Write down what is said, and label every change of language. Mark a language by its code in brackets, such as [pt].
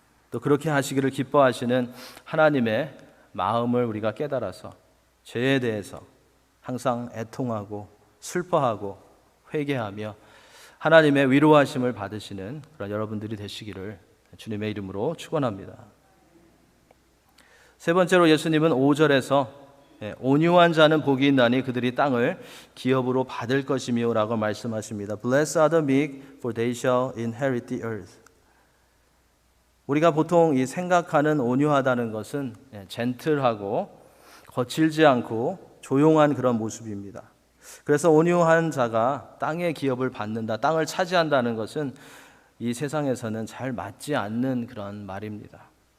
[ko] 또 그렇게 하시기를 기뻐하시는 하나님의 마음을 우리가 깨달아서 죄에 대해서 항상 애통하고 슬퍼하고 회개하며 하나님의 위로하심을 받으시는 그런 여러분들이 되시기를 주님의 이름으로 축원합니다. 세 번째로 예수님은 5절에서 온유한 자는 복이 있나니 그들이 땅을 기업으로 받을 것이며 라고 말씀하십니다. [en] Blessed are the meek, for they shall inherit the earth. [ko] 우리가 보통 이 생각하는 온유하다는 것은 젠틀하고 거칠지 않고 조용한 그런 모습입니다. 그래서 온유한 자가 땅의 기업을 받는다, 땅을 차지한다는 것은 이 세상에서는 잘 맞지 않는 그런 말입니다.